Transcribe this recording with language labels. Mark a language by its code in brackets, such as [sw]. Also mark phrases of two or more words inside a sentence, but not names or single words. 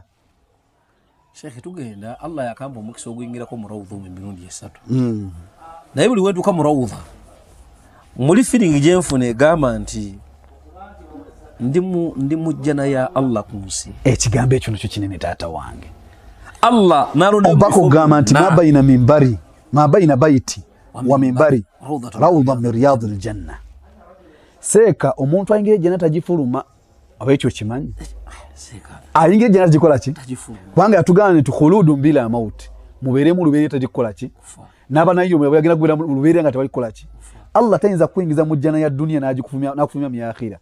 [lg] Sheikh tugenda Allah yakamba omukisa oguyingirako mu rawudha emirundi 3 naye buli wetuuka mu rawudha muli feeling gyenfuna egamba nti ndi mujjana ya Allah ku nsi. Ekigambo ekyo nakyo kinene taata wange. Allah nalona obako kugamba nti [ar] ما بين بيتي ومنبري روضة من رياض الجنة. [lg] Seeka omuntu ayingira ejjana tagifuluma oba ekyo kimanyi? Ayingira ejjana tagikola ki? Kubanga yatugamba nti [ar] خلود بلا موت, [lg] mubeeremu lubeerera tagikola ki? N'abanayo bwe bagenda kubeera mu lubeerera nga tebalikola ki? Allah tayinza kuyingiza mu jjana ya dunia n'akufumya mu akhira.